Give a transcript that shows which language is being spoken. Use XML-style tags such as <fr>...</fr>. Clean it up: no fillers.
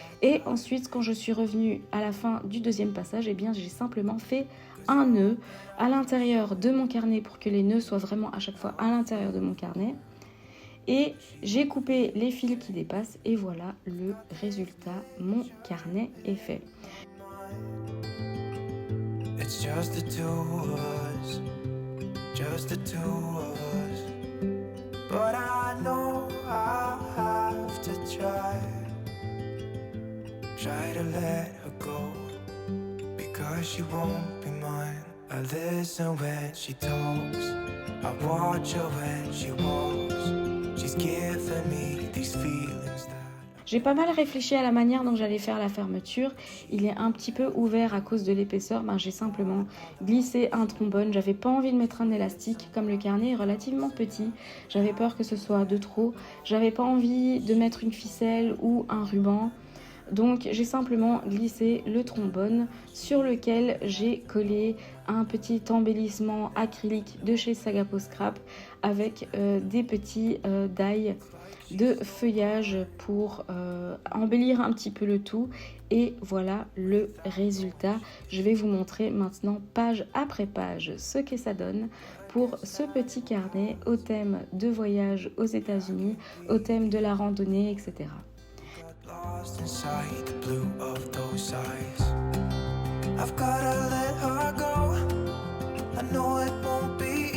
<fr>Et ensuite, quand je suis revenue à la fin du deuxième passage, eh bien j'ai simplement fait un nœud à l'intérieur de mon carnet pour que les nœuds soient vraiment à chaque fois à l'intérieur de mon carnet. Et j'ai coupé les fils qui dépassent et voilà le résultat, mon carnet est fait.</fr> <en>It's just the two of us, just the two of us. But I know I have to try to let her go, because she won't be mine. I listen when she talks, I watch her when she walks. She's giving me these feelings that...</en> <fr>J'ai pas mal réfléchi à la manière dont j'allais faire la fermeture. Il est un petit peu ouvert à cause de l'épaisseur. J'ai simplement glissé un trombone. J'avais pas envie de mettre un élastique comme le carnet est relativement petit. J'avais peur que ce soit de trop. J'avais pas envie de mettre une ficelle ou un ruban. Donc j'ai simplement glissé le trombone sur lequel j'ai collé un petit embellissement acrylique de chez Sagapo Scrap avec des petits die de feuillage pour embellir un petit peu le tout. Et voilà le résultat. Je vais vous montrer maintenant page après page ce que ça donne pour ce petit carnet au thème de voyage aux États-Unis, au thème de la randonnée, etc.</fr> <en>Lost inside the blue of those eyes. I've gotta let her go. I know it won't be</en>